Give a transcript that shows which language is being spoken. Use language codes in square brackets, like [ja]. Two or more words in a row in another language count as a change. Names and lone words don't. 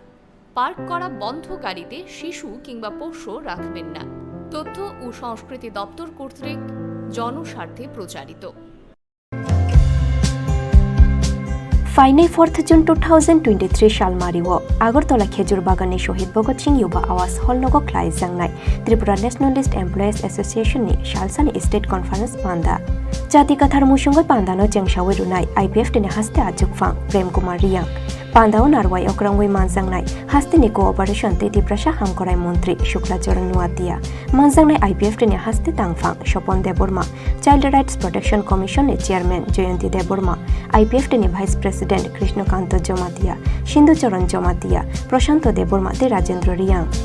[bn] পার্ক করা বন্ধ গাড়িতে শিশু কিংবা পোষ্য রাখবেন না। তথ্য ও সংস্কৃতি দপ্তর কর্তৃক জনস্বার্থে প্রচারিত। [trp] ফাইনাই 4 জুন 2023 সালমারিও আগরতলা খেজুর বাগানে শহীদ ভগৎ সিং युवा आवास हल नगो क्लाइ जांगनाय त्रिपुरा नेशनलिस्ट एमप्लॉयज एसोसिएशन नि सालसानि [en] state conference [trp] पांदा जाति कथार मुसुंगै पांदानो जेंसावै रुनाय आईपीएफ टिनि हास्ते आजुकफां प्रेम कुमार रियां पांदाओ नारवाय अक्रंगै मानजांनाय हास्तेनि कोअपारेशन तेतिप्रासा हामखराय मंत्री शुक्लाचरण नुआतिया मानजांनाय आईपीएफ टिनि हास्ते तांगफां स्वपन देबबर्मा चाइल्ड राइट्स प्रोटेक्शन कमिशन नि चेयरमैन जयंती देबबर्मा आईपीएफ टिनि [en] vice president [trp] कृष्णकांत जमातिया सिंधुचरण जमातिया प्रशांत देबबर्मा ते राजेंद्र रियां